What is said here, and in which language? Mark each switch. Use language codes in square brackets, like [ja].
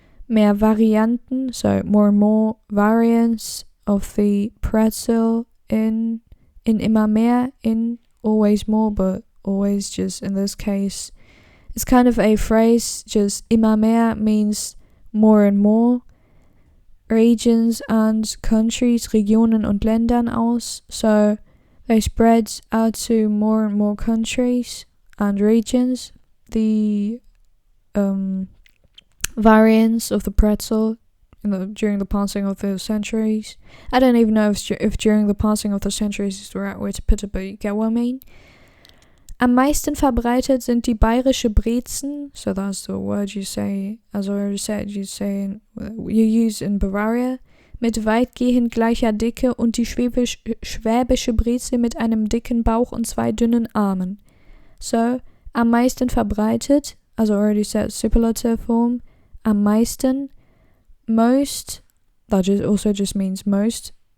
[de] Mehr Varianten, [en] so more and more variants of the pretzel in [de] immer mehr, [en] in always more, but always just in this case. It's kind of a phrase, just [de] immer mehr [en] means more and more. Regions and countries, [de] Regionen und Ländern aus. [en] So they spread out to more and more countries and regions. The variants of the pretzel during the passing of the centuries. I don't even know if during the passing of the centuries is the right way to put it, but you get what I mean. [de] Am meisten verbreitet sind die bayerische Brezen, [en] so that's the word you say, as I already said, you use in Bavaria, [de] mit weitgehend gleicher Dicke, und die schwäbische Brezel mit einem dicken Bauch und zwei dünnen Armen. [en] So, [de] am meisten verbreitet, [en] as I already said, superlative form, [de] am meisten, [en] most, that also just means most,